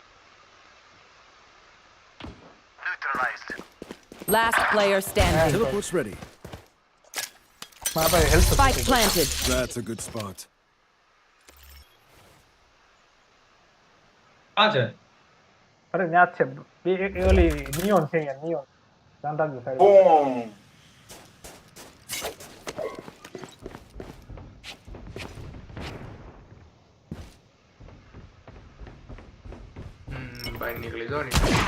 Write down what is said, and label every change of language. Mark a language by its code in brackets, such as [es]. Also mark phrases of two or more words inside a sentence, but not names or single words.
[en] Last player standing. Teleport's ready. [gu] મારા પાસે હેલ્થ [en] Spike planted. That's a good spot. [gu] આ છે અરે ન્યા જ છે બે ઓલી નિયોન છે અહીંયા નિયોન ધ્યાન રાખજો સાઈડ બોમ બહાર નીકળી જાઓ ને.